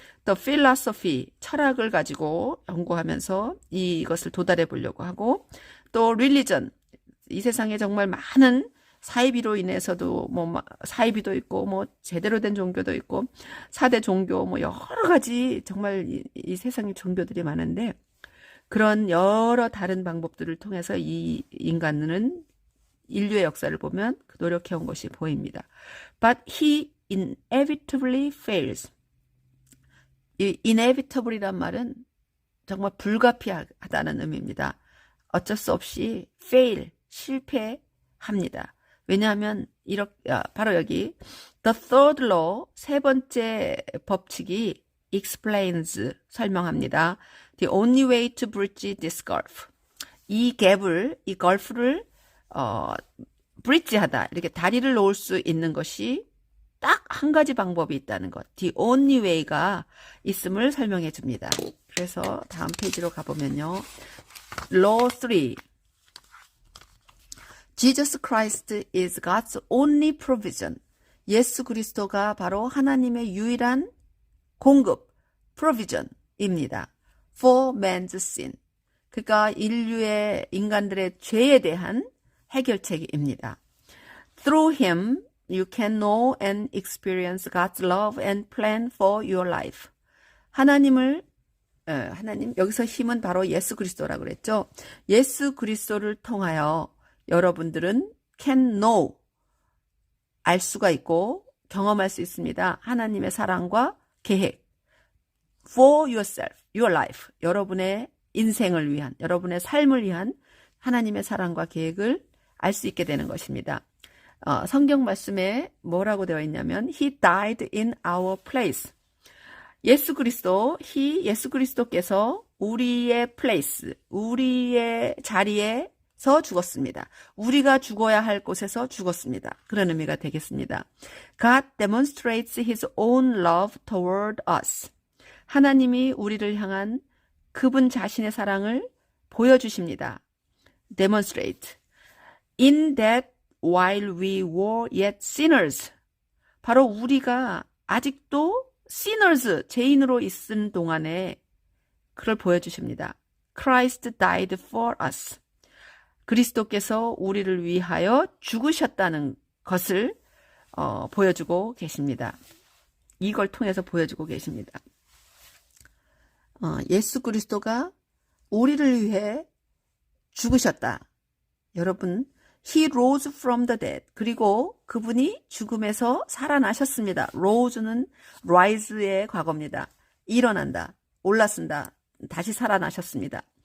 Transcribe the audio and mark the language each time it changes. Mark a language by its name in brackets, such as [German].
[Korean] 또 philosophy, 철학을 가지고 연구하면서 이것을 도달해 보려고 하고, 또 religion, 이 세상에 정말 많은 사이비로 인해서도 뭐 사이비도 있고 뭐 제대로 된 종교도 있고 4대 종교 뭐 여러 가지 정말 이 세상에 종교들이 많은데, 그런 여러 다른 방법들을 통해서 이 인간은 인류의 역사를 보면 그 노력해온 것이 보입니다. [English] But he inevitably fails. [Korean] 이 inevitable이란 말은 정말 불가피하다는 의미입니다. 어쩔 수 없이 fail, 실패합니다. 왜냐하면 바로 여기 [English] the third law, [Korean] 세 번째 법칙이 explains, 설명합니다. [English] The only way to bridge this gulf. [Korean] 이 갭을, 이 걸프를 브릿지하다, 이렇게 다리를 놓을 수 있는 것이 딱 한 가지 방법이 있다는 것, [English] the only way [Korean] 가 있음을 설명해 줍니다. 그래서 다음 페이지로 가보면요. [English] Law 3. Jesus Christ is God's only provision. [Korean] 예수 그리스도가 바로 하나님의 유일한 공급, provision입니다. [English] For man's sin. [Korean] 그러니까 인간들의 죄에 대한 해결책입니다. [English] Through him, you can know and experience God's love and plan for your life. [Korean] 하나님, 여기서 힘은 바로 예수 그리스도라고 그랬죠. 예수 그리스도를 통하여 여러분들은 [English] can know, [Korean] 알 수가 있고 경험할 수 있습니다. 하나님의 사랑과 계획. [English] For yourself, your life. [Korean] 여러분의 인생을 위한, 여러분의 삶을 위한 하나님의 사랑과 계획을 알 수 있게 되는 것입니다. 성경 말씀에 뭐라고 되어 있냐면 [English] He died in our place. [Korean] 예수 그리스도께서 우리의 place, 우리의 자리에서 죽었습니다. 우리가 죽어야 할 곳에서 죽었습니다. 그런 의미가 되겠습니다. [English] God demonstrates His own love toward us. [Korean] 하나님이 우리를 향한 그분 자신의 사랑을 보여주십니다. [English] Demonstrate. In that while we were yet sinners. [Korean] 바로 우리가 아직도 sinners, 죄인으로 있은 동안에 그걸 보여주십니다. [English] Christ died for us. [Korean] 그리스도께서 우리를 위하여 죽으셨다는 것을 보여주고 계십니다. 이걸 통해서 보여주고 계십니다. 예수 그리스도가 우리를 위해 죽으셨다. 여러분, [English] He rose from the dead. [Korean] 그리고 그분이 죽음에서 살아나셨습니다. rose는 rise의 과거입니다. 일어난다, 올라선다, 다시 살아나셨습니다.